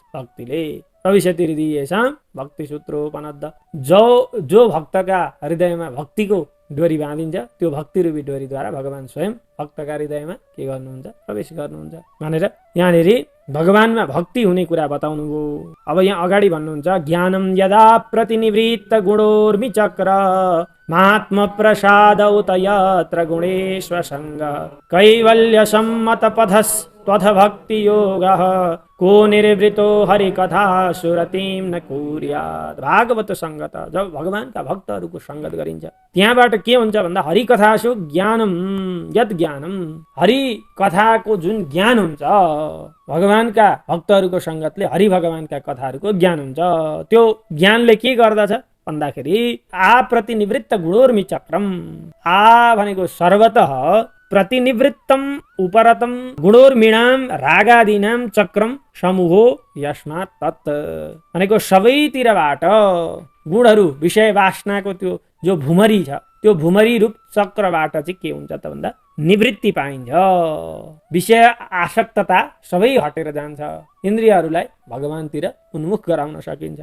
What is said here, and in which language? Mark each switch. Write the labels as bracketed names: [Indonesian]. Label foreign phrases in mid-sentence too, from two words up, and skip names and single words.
[Sanskrit] भक्तिले प्रविशति हृदयेषां भक्ति सूत्रोपनद्ध, [Nepali] जो भक्तका हृदयमा भक्तिको डोरी बाँधिन्छ त्यो भक्ति रूपी डोरीद्वारा भगवान स्वयं भक्तका हृदयमा के गर्नुहुन्छ? प्रवेश गर्नुहुन्छ भनेर यहाँनिर भगवानमा भक्ति हुने कुरा बताउनु हो। अब यहाँ अगाडि भन्नुहुन्छ [Sanskrit] ज्ञानम यदा प्रतिनिवृत्त गुणोर्मि चक्र महात्म प्रसाद उत यत्र गुणेश्वर संग कैवल्य सम्मत पथस त्वथ भक्ति योगः को निर्वृतो हरि कथा सुरतिम न कुर्यात्। [Nepali] भागवत संगत, जब भगवानका भक्तहरूको संगत गरिन्छ त्यहाँबाट के हुन्छ भन्दा [Sanskrit] हरि कथासु ज्ञानम, यद ज्ञानम, [Nepali] हरि कथाको जुन ज्ञान हुन्छ, भगवानका भक्तहरूको संगतले हरि भगवानका कथाहरूको ज्ञान हुन्छ। त्यो ज्ञानले के गर्दछ भन्दाखेरि [Sanskrit] आ प्रतिनिवृत्त गुणोर्मि चक्रम, [Nepali] आ भनेको सर्वतः [Sanskrit] प्रतिनिवृत्तम उपरतम गुणोर्मिणाम रागादीनाम चक्रम समूहो यस्मात् तत्, [Nepali] भनेको सबैतिरबाट गुणहरू विषय वासनाको त्यो जो भुमरी छ त्यो भुमरी रूप चक्रबाट चाहिँ के हुन्छ त भन्दा निवृत्ति पाइन्छ, विषय आसक्तता सबै हटेर जान्छ, इन्द्रियहरूलाई भगवानतिर उन्मुख गराउन सकिन्छ।